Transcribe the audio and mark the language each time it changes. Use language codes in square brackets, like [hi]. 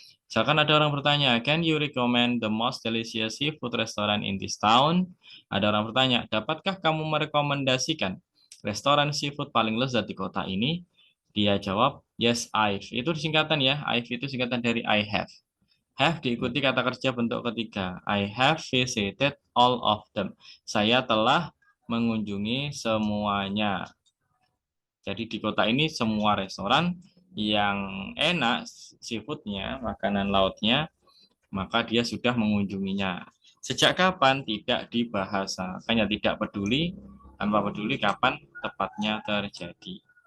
[en] Misalkan ada orang bertanya, can you recommend the most delicious seafood restaurant in this town? [id] Ada orang bertanya, dapatkah kamu merekomendasikan restoran seafood paling lezat di kota ini? Dia jawab, yes, I've. Itu singkatan ya, I've itu singkatan dari I have. Have diikuti kata kerja bentuk ketiga. [en] I have visited all of them. [id] Saya telah mengunjungi semuanya. Jadi di kota ini semua restoran yang enak seafoodnya, makanan lautnya, maka dia sudah mengunjunginya. Sejak kapan tidak dibahas, hanya tidak peduli, tanpa peduli kapan tepatnya terjadi.